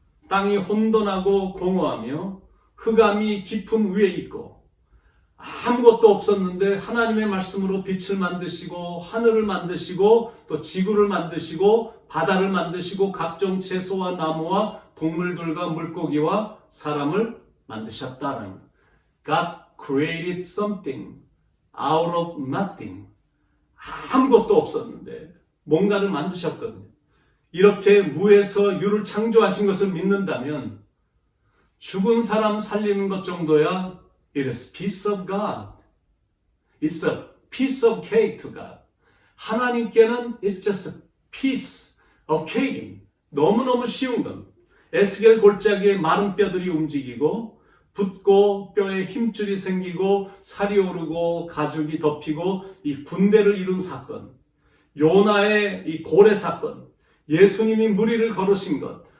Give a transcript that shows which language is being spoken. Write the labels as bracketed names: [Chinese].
[Korean] 땅이 혼돈하고 공허하며 흑암이 깊음 위에 있고 아무것도 없었는데 하나님의 말씀으로 빛을 만드시고 하늘을 만드시고 또 지구를 만드시고 바다를 만드시고 각종 채소와 나무와 동물들과 물고기와 사람을 만드셨다는 것. [English] God created something out of nothing. [Korean] 아무것도 없었는데 뭔가를 만드셨거든요. 이렇게 무에서 유를 창조하신 것을 믿는다면 죽은 사람 살리는 것 정도야 [English] it is peace of God. It's a piece of cake to God. [Korean] 하나님께는 [English] it's just a piece of cake. [Korean] 너무너무 쉬운 것. 에스겔 골짜기에 마른 뼈들이 움직이고 붓고 뼈에 힘줄이 생기고 살이 오르고 가죽이 덮이고 이 군대를 이룬 사건. 요나의 이 고래 사건. 예수님이 무리를 걸으신 것.